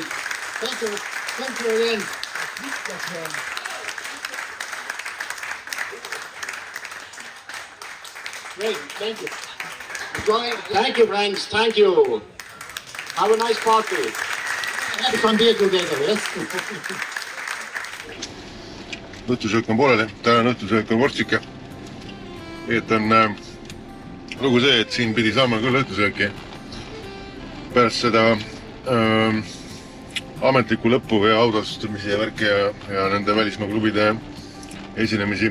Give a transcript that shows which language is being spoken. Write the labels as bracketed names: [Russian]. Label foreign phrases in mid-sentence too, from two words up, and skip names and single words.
[English] Thank you. Thank you again. Great, thank you. Thank you, friends. Thank you. Have a nice party. Have some beer together, yes? [Estonian] õhtusöök on pooleli, tänane õhtusöök on vorstike. Nii et on lugu see, et siin pidi saama küll õhtusööki pärast seda ametliku lõppu või autostumise ja värki ja nende välismaa klubide esinemisi.